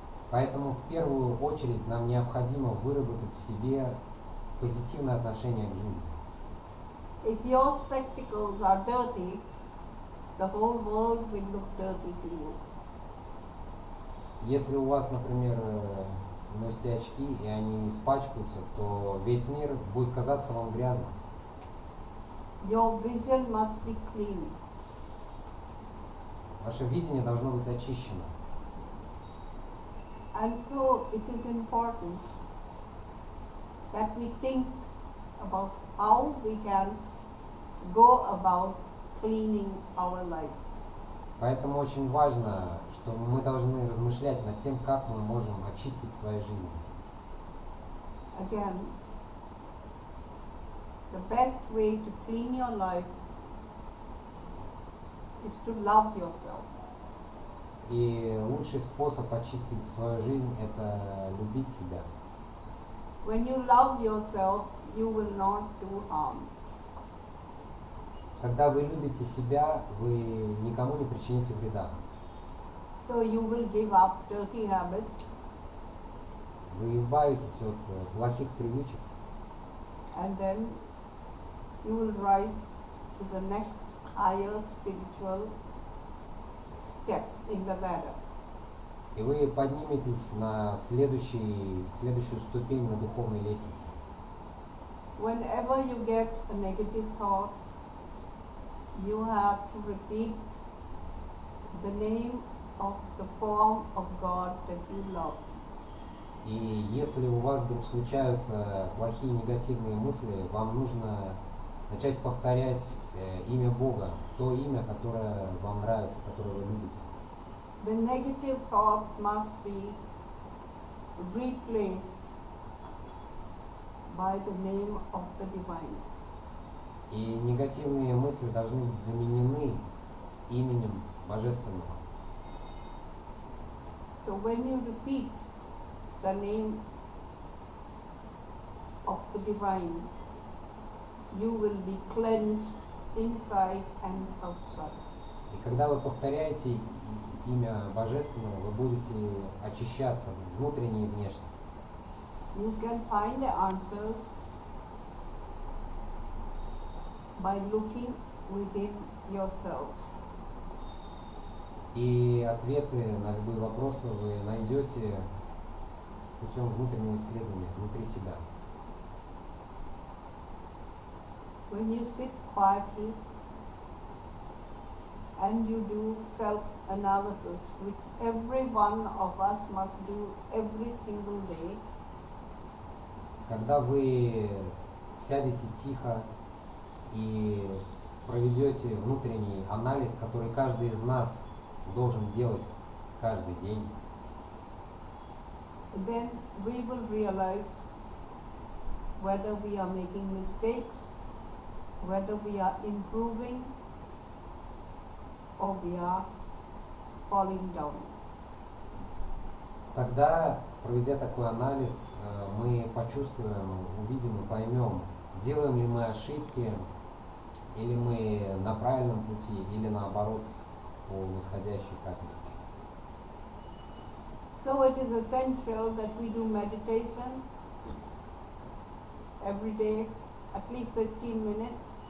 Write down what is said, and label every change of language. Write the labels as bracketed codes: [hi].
[ru] Поэтому в первую очередь нам необходимо выработать в себе позитивное отношение к жизни. [en] If your spectacles are dirty, the whole world will look dirty to you. [ru] Если у вас, например, носите очки и они испачкаются, то весь мир будет казаться вам грязным. [en] Your vision must be clean. [ru] Ваше видение должно быть очищено. [en] And so it is important that we think about how we can go about cleaning our lives. [ru] Поэтому очень важно, что мы должны размышлять над тем, как мы можем очистить свою жизнь. [en] Again, the best way to clean your life is to love yourself. [ru] И лучший способ очистить свою жизнь – это любить себя. [en] When you love yourself, you will not do harm. [ru] Когда вы любите себя, вы никому не причините вреда. [en] So you will give up dirty habits [ru] Вы избавитесь от плохих привычек, [en] and then you will rise to the next higher spiritual step in the ladder. [ru] и вы подниметесь на следующую ступень на духовной лестнице. [en] Whenever you get a negative thought, you have to repeat the name of the form of God that you love. [ru] И если у вас вдруг случаются плохие негативные мысли, вам нужно начать повторять имя Бога, то имя, которое вам нравится, которое вы любите. [en] The negative thought must be replaced by the name of the divine. [ru] И негативные мысли должны быть заменены именем Божественного. [en] So when you repeat the name of the divine, you will be cleansed inside and outside. [ru] И когда вы повторяете имя Божественного, вы будете очищаться внутренне и внешне. [en] You can find the answers by looking within yourselves. [ru] И ответы на любые вопросы вы найдете путем внутреннего исследования, внутри себя. [en] When you sit quietly and you do self-analysis, which every one of us must do every single day, [ru] Когда вы сядете тихо и проведете внутренний анализ, который каждый из нас должен делать каждый день, [en] then we will realize whether we are making mistakes, whether we are improving, or we are falling down. [ru] тогда, проведя такой анализ, мы почувствуем, увидим и поймем, делаем ли мы ошибки, или мы на правильном пути, или наоборот по восходящей катимся. [en] So it is essential that we do meditation every day, at least 15 minutes,